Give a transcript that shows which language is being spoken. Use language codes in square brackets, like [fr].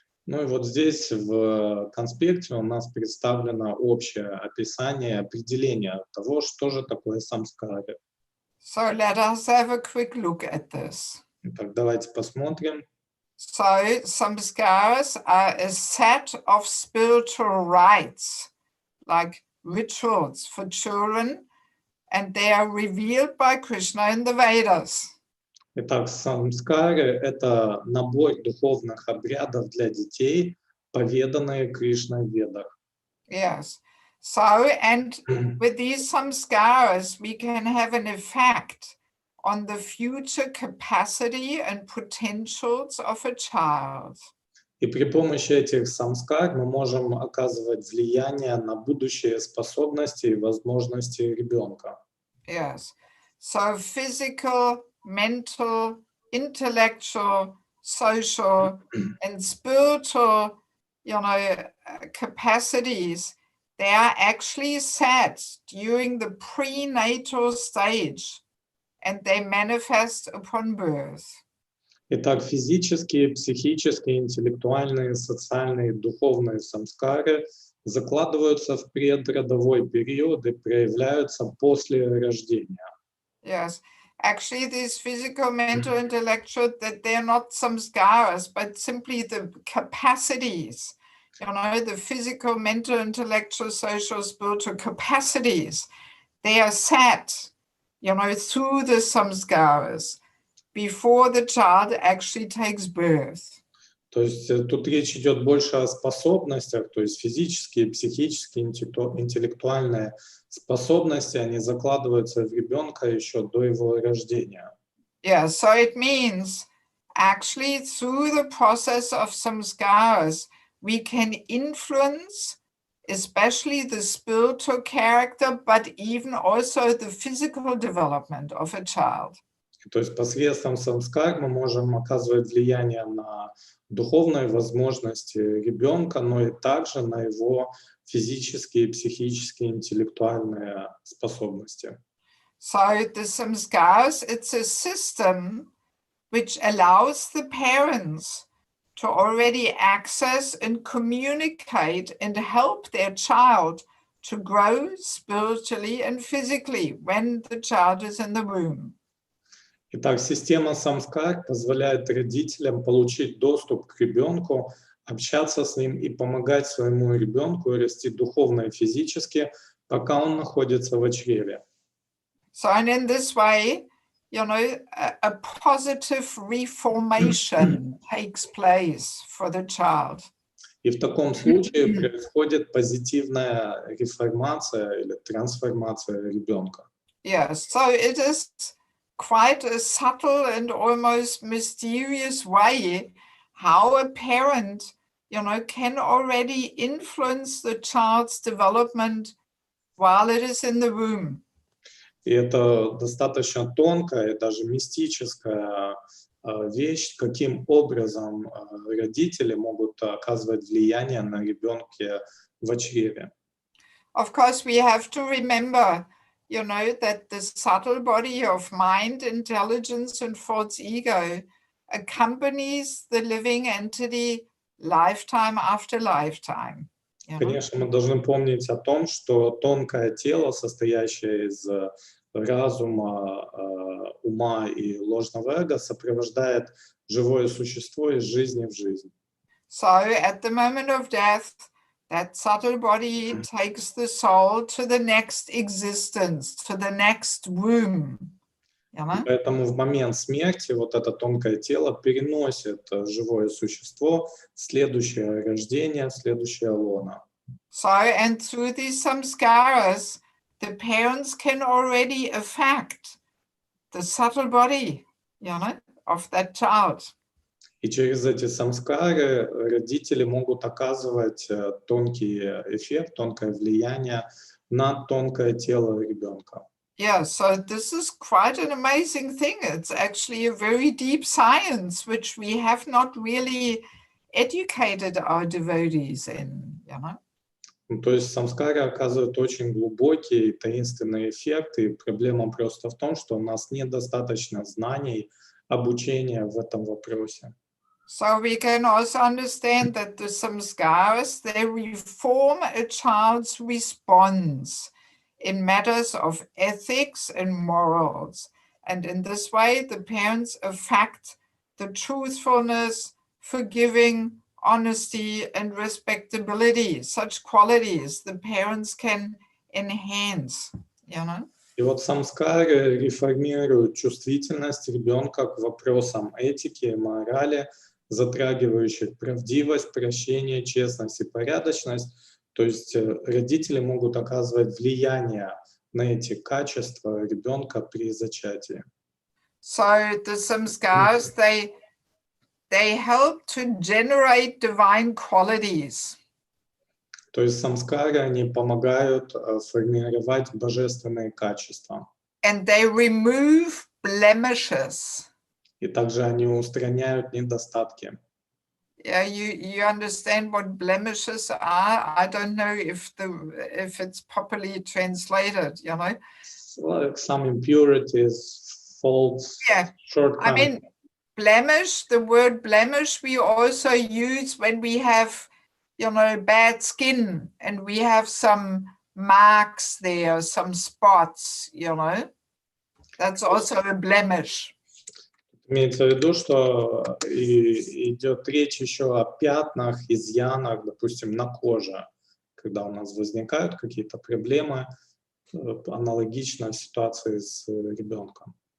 [ru] Ну и вот здесь в конспекте у нас представлено общее описание, определение того, что же такое самскары. [en] So let us have a quick look at this. [ru] Итак, давайте посмотрим. [en] So samskaras are a set of spiritual rites, like rituals for children, and they are revealed by Krishna in the Vedas. [ru] Итак, самскары — это набор духовных обрядов для детей, поведанные Кришной в Ведах. [en] Yes. So, and with these samskaras, we can have an effect on the future capacity and potentials of a child. [ru] И при помощи этих самскар мы можем оказывать влияние на будущие способности и возможности ребенка. [en] Yes. So physical, mental, intellectual, social, and spiritual, capacities, they are actually set during the prenatal stage, and they manifest upon birth. [ru] Итак, физические, психические, интеллектуальные, социальные, духовные самскары закладываются в предродовой период и проявляются после рождения. [en] Yes, actually these physical, mental, intellectual, that they're not samskaras, but simply the capacities, the physical, mental, intellectual, social, spiritual capacities, they are set, through the samskaras before the child actually takes birth. [ru] То есть тут речь идет больше о способностях, то есть физические, психические, интеллектуальные способности, они закладываются в ребенка еще до его рождения. [en] Yeah, so it means actually through the process of samskaras, we can influence especially the spiritual character, but even also the physical development of a child. [ru] То есть посредством самскар мы можем оказывать влияние на духовные возможности ребенка, но и также на его физические, психические, интеллектуальные способности. [en] So the samskaras, it's a system which allows the parents to already access and communicate and help their child to grow spiritually and physically when the child is in the womb. [ru] Итак, система самскар позволяет родителям получить доступ к ребенку, общаться с ним и помогать своему ребенку расти духовно и физически, пока он находится в чреве. [en] So, and in this way, a positive reformation takes place for the child. [ru] И в таком случае происходит позитивная реформация или трансформация ребенка. [en] Yes, so it is quite a subtle and almost mysterious way how a parent, can already influence the child's development while it is in the womb. [ru] И это достаточно тонкая и даже мистическая вещь, каким образом родители могут оказывать влияние на ребенка в чреве. [en] Of course, we have to remember, that the subtle body of mind, intelligence, and false ego accompanies the living entity lifetime after lifetime. [ru] Конечно, мы должны помнить о том, что тонкое тело, состоящее из разума, ума и ложного эго, сопровождает живое существо из жизни в жизнь. [en] So at the moment of death, that subtle body takes the soul to the next existence, to the next womb. [ru] Поэтому в момент смерти вот это тонкое тело переносит живое существо в следующее рождение, в следующее лоно. [en] So, and through these samskaras, the parents can already affect the subtle body, of that child. [ru] И через эти самскары родители могут оказывать тонкий эффект, тонкое влияние на тонкое тело ребенка. [en] Yeah, so this is quite an amazing thing. It's actually a very deep science, which we have not really educated our devotees in, [ru] То есть самскары оказывают очень глубокий и таинственный эффект, и проблема просто в том, что у нас недостаточно знаний, обучения в этом вопросе. [en] So we can also understand that the samskaras, they reform a child's response in matters of ethics and morals. And in this way, the parents affect the truthfulness, forgiving, honesty, and respectability, such qualities the parents can enhance, [ru] И вот самскары реформируют чувствительность ребенка к вопросам этики, морали, затрагивающих правдивость, прощение, честность и порядочность. То есть родители могут оказывать влияние на эти качества ребенка при зачатии. [en] So the samskaras, they help to generate divine qualities. [ru] То есть самскары, они помогают формировать божественные качества. [en] And they remove blemishes. [ru] И также они устраняют недостатки. [en] Yeah, you understand what blemishes are? I don't know if it's properly translated, you know. Like some impurities, faults, Yeah, I shortcomings. mean, blemish, the word blemish we also use when we have, you know, bad skin and we have some marks there, some spots, you know. That's also a blemish. [ru] Имеется в виду, что идет речь еще о пятнах, изъянах, допустим, на коже, когда у нас возникают какие-то проблемы, аналогично ситуации с ребенком.